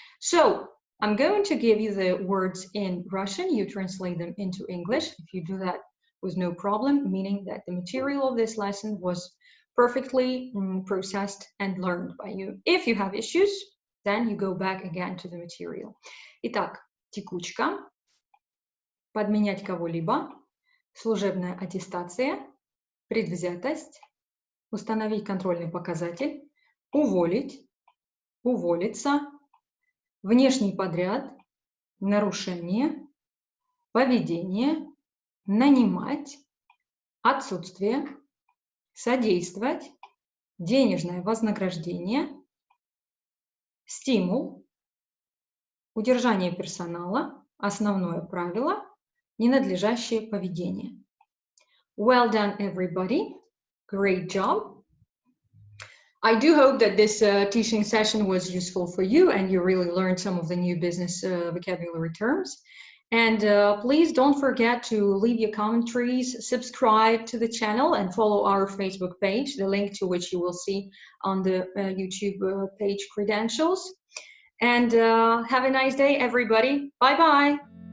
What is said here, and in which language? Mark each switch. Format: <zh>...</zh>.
<en>So I'm going to give you the words in Russian. You translate them into English. If you do that with no problem, meaning that the material of this lesson was perfectly processed and learned by you. If you have issues, then you go back again to the material.</en> <ru>Итак, текучка, подменять кого-либо, служебная аттестация, предвзятость, установить контрольный показатель, уволить, уволиться, внешний подряд, нарушение, поведение, нанимать, отсутствие, содействовать, денежное вознаграждение, стимул, удержание персонала, основное правило, ненадлежащее поведение.</ru> <en>Well done, everybody. Great job. I do hope that this teaching session was useful for you and you really learned some of the new business vocabulary terms. And please don't forget to leave your commentaries, subscribe to the channel, and follow our Facebook page, the link to which you will see on the YouTube page credentials. And have a nice day, everybody. Bye-bye.</en>